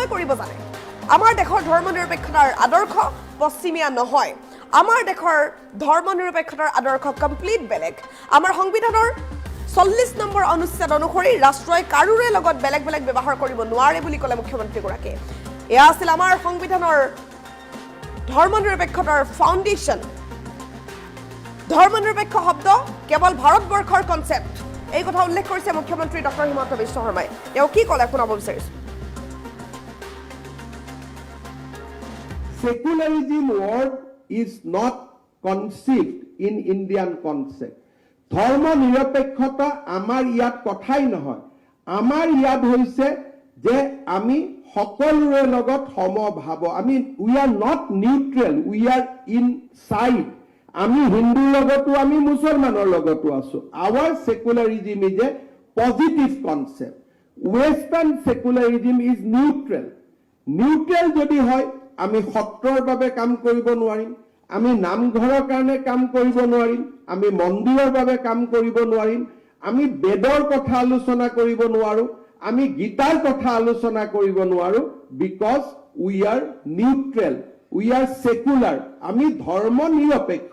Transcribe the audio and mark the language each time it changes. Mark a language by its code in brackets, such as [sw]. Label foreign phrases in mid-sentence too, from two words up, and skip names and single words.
[as] কৰিব জানে আমাৰ দেশৰ ধৰ্ম নিৰপেক্ষতাৰ আদৰ্শ পশ্চিমীয়া নহয় আমাৰ দেশৰ ধৰ্ম নিৰপেক্ষতাৰ আদৰ্শ কমপ্লিট বেলেগ আমাৰ সংবিধানৰ 40 নম্বৰ অনুচ্ছেদ অনুসৰি ৰাষ্ট্ৰই কাৰোৰে লগত বেলেগ বেলেগ ব্যৱহাৰ কৰিব নোৱাৰে বুলি ক'লে মুখ্যমন্ত্ৰী গৰাকীয়ে এয়া আছিল আমাৰ সংবিধানৰ ধৰ্ম নিৰপেক্ষতাৰ ফাউণ্ডেশ্যন ধৰ্ম নিৰপেক্ষ শব্দ কেৱল ভাৰতবৰ্ষৰ কনসেপ্ট এই কথা উল্লেখ কৰিছে মুখ্যমন্ত্ৰী ডক্টৰ হিমন্ত বিশ্ব শৰ্মাই তেওঁ কি ক'লে শুনাব বিচাৰিছো [en] Secularism word is not conceived in Indian concept. [as] ধৰ্ম নিৰপেক্ষতা আমাৰ ইয়াত কথাই নহয় আমাৰ ইয়াত হৈছে যে আমি সকলোৰে লগত সমভাৱ আমি [en] we are not neutral we are inside [as] আমি হিন্দুৰ লগতো আমি মুছলমানৰ লগতো আছো [en] our secularism is a positive concept western secularism is neutral [as] যদি হয় আমি সত্ৰৰ বাবে কাম কৰিব নোৱাৰিম আমি নামঘৰৰ কাৰণে কাম কৰিব নোৱাৰিম আমি মন্দিৰৰ বাবে কাম কৰিব নোৱাৰিম আমি বেদৰ কথা আলোচনা কৰিব নোৱাৰো, আমি গীতাৰ কথা আলোচনা কৰিব নোৱাৰো, [en] because we are neutral, we are secular, [as] আমি ধৰ্ম নিৰপেক্ষ।